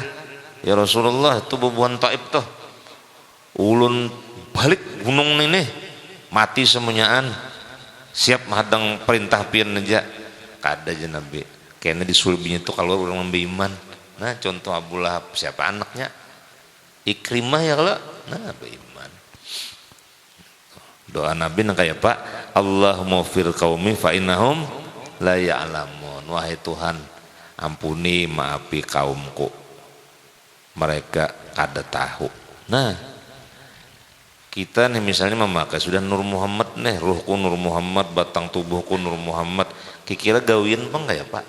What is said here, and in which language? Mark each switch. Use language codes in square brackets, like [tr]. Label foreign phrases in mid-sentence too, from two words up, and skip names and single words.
[bjn] Ya Rasulullah, itu bebuan Taib tuh, ulun balik gunung ini mati semuanyaan, siap menghadang perintah pian aja. Kada aja Nabi, kayaknya disulbinya tuh kalau orang beriman. Nah contoh Abu Lahab, siapa anaknya? Ikrimah ya kalau, nah beriman. Doa Nabi nang kayak Pak, [ar] اللهم اغفر قومي فإنهم لا يعلمون. [bjn] Wahai Tuhan, ampuni maafi kaumku, mereka kada tahu. Nah kita nih misalnya memakai sudah Nur Muhammad nih, ruhku Nur Muhammad, batang tubuhku Nur Muhammad, kira gawian apa enggak ya Pak?